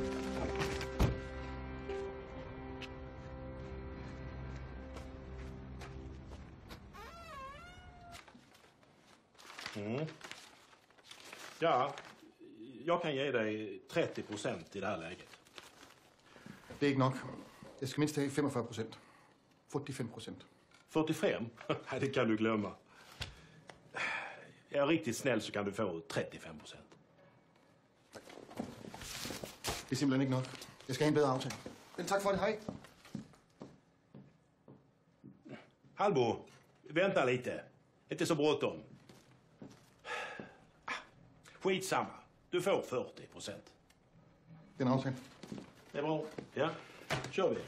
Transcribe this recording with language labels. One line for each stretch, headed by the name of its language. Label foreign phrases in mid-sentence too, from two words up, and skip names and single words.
Swedish: Ja, jag kan ge dig 30% i det här läget.
Danish: Det er ikke nok. Jeg skal mindst have 45%. 45%. 45?
Swedish: Nej, det kan du glömma. Jag är riktigt snäll så kan du få 35%.
Danish: Det er simpelthen ikke nok. Jeg skal have en bedre aftale. Men tak for det, hej.
Swedish: Halvor, vänta lite. Inte så bråttom. Skitsamma. Du får 40%.
Danish: Det er en aftale.
Swedish: Det är bra. Ja, kör vi.